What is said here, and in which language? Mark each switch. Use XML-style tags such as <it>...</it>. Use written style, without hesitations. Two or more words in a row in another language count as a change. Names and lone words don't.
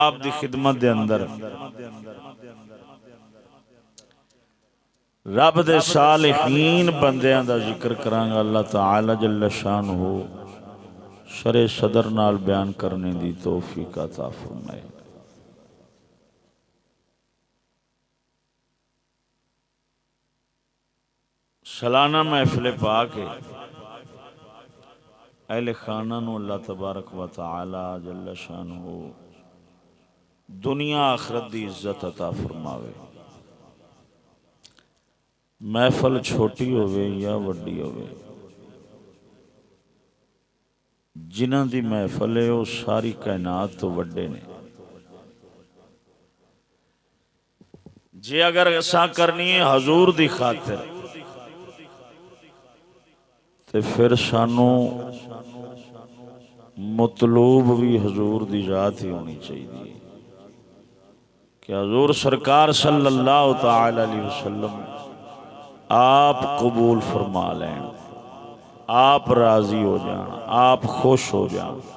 <pa>آپ دی خدمت دے اندر رب دے صالحین بندیاں دا ذکر کرانگا۔ اللہ تعالی جل شانہ شرع صدر نال بیان کرنے دی توفیق عطا فرمائے۔ سالانہ محفل پاک ہے، اہل خانہ نو اللہ تبارک و تعالی جل شانہ دنیا آخرت دی عزت عطا فرماوے۔ محفل چھوٹی ہوئے یا وڈی ہوئے، جنہاں دی محفل ہے وہ ساری کائنات تو وڈے نے۔ جے اگر ایسا کرنی ہے حضور دی خاطر تے پھر سانو مطلوب بھی حضور دی ذات ہی ہونی چاہیے کہ حضور سرکار</pa> <ar>صلی اللہ تعالی علیہ وسلم</ar> <pa>آپ قبول فرما لیں، آپ راضی ہو جان، آپ خوش ہو جان۔</pa>